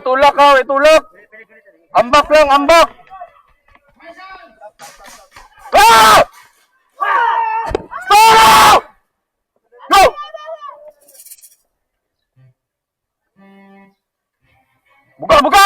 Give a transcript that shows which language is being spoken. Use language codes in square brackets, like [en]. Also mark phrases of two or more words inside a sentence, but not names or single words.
[ceb] Ambak ka, itulak. Ambak lang, ambak. Ah! [en] Stop! Go! [ceb] Buka, buka!